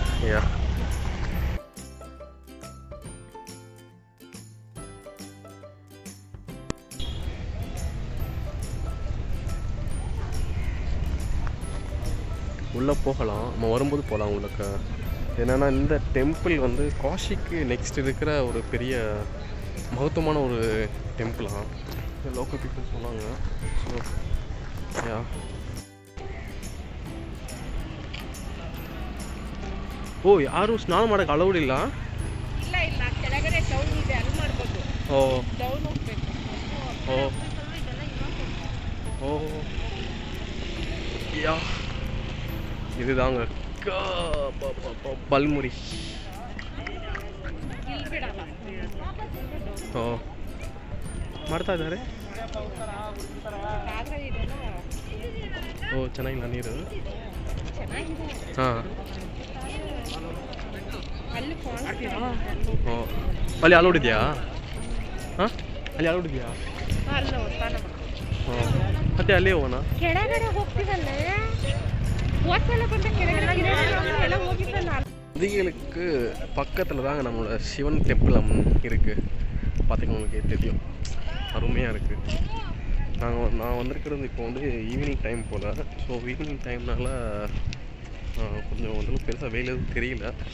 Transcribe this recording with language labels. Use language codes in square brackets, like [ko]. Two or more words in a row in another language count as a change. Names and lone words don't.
[ta] உள்ளே போகலாம், நம்ம வரும்போது போகலாம் உள்ளக்க. என்னென்னா இந்த டெம்பிள் வந்து காஷிக்கு நெக்ஸ்ட் இருக்கிற ஒரு பெரிய மகத்துவமான ஒரு டெம்பிளாக [en] local people [ta] சொன்னாங்க. [kn] ஸோ ಓ ಯಾರು ಸ್ನಾನ ಮಾಡೋಕ್ಕೆ ಅಲೌಡ್ ಇಲ್ಲ? ಇಲ್ಲ ಇಲ್ಲ, ಕೆಳಗಡೆ ಡೌನ್ ಇದೆ, ಅಲ್ಲಿ ಮಾಡಬೇಕು. ಓ ಡೌನ್ ಹೋಗ್ಬೇಕು. ಓ ಓ ಯಾ [ta] இதுதாங்க பல்முரி. [kn] ಓ ಮಾಡ್ತಾ ಇದ್ದಾರೆ. ಓ ಚೆನ್ನಾಗಿಲ್ಲ ನೀರು. ಹಾಂ ಅಲ್ಲಿ ಅಲೌಡ್ ಇದೆಯಾ? ಹಾಂ ಅಲ್ಲಿ ಅಲೌಡ್ ಇದೆಯಾ? ಮತ್ತೆ ಅಲ್ಲೇ ಹೋಗೋಣ. ಕೆಳಗಡೆ ಹೋಗ್ತೀವಲ್ಲ, [ta] நதிகளுக்கு பக்கத்தில் தாங்க நம்மளோட சிவன் டெம்பிள் இருக்குது. பார்த்திங்கன்னா உங்களுக்கு தெரியும், அருமையாக இருக்குது. நான் வந்திருக்கிறது இப்போ வந்து [en] evening time [ta] போல். [en] so evening time-னால [ta] கொஞ்சம் வந்து பெருசாக வெயில் எதுவும் தெரியல.